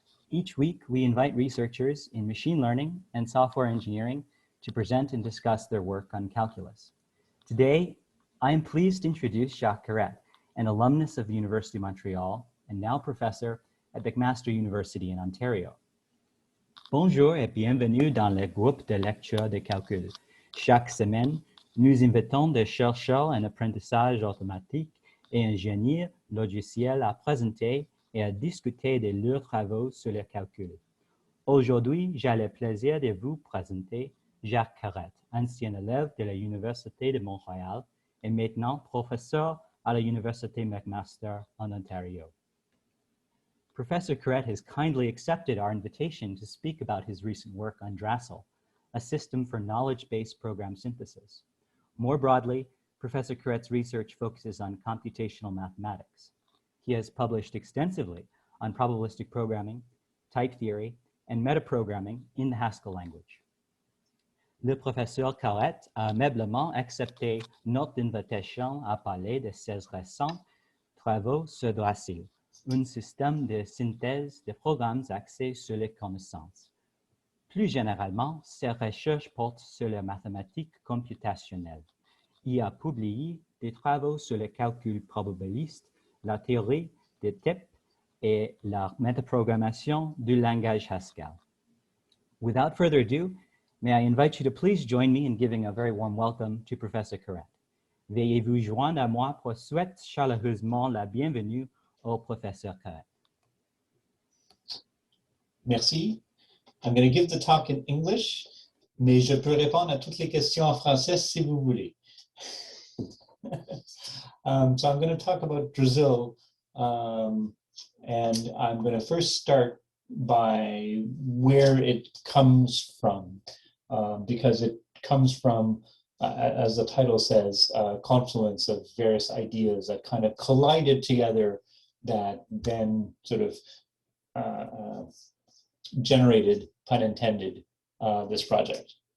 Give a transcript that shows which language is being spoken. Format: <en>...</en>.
<en>Each week, we invite researchers in machine learning and software engineering to present and discuss their work on calculus. Today, I am pleased to introduce Jacques, an alumnus of the University of Montreal and now professor at McMaster University in Ontario.</en> <fr>Bonjour et bienvenue dans le groupe de lecture de calcul. Chaque semaine, nous invitons des chercheurs en apprentissage automatique et ingénieurs logiciels à présenter et à discuter de leurs travaux sur le calcul. Aujourd'hui, j'ai le plaisir de vous présenter Jacques, ancien élève de l'Université de Montréal et maintenant professeur à l'Université McMaster en Ontario.</fr> <en>Professor Carrette has kindly accepted our invitation to speak about his recent work on Drasil, a system for knowledge-based program synthesis. More broadly, Professor Carrette's research focuses on computational mathematics. He has published extensively on probabilistic programming, type theory, and metaprogramming in the Haskell language.</en> <fr>Le professeur Carrette a aimablement accepté notre invitation à parler de ses récents travaux sur Drasil, un système de synthèse de programmes axés sur les connaissances. Plus généralement, ses recherches portent sur la mathématique computationnelle. Il a publié des travaux sur le calcul probabiliste, la théorie des types et la métaprogrammation du langage Haskell.</fr> <en>Without further ado, may I invite you to please join me in giving a very warm welcome to Professor Carrette.</en> <fr>Veuillez vous joindre à moi pour souhaiter chaleureusement la bienvenue au Professeur Carrette. Merci.</fr> <en>I'm going to give the talk in English,</en> <fr>mais je peux répondre à toutes les questions en français si vous voulez.</fr> <en>So I'm going to talk about Drasil, and I'm going to first start by where it comes from, because it comes from, as the title says, a confluence of various ideas that kind of collided together that then sort of generated, pun intended, this project.</en>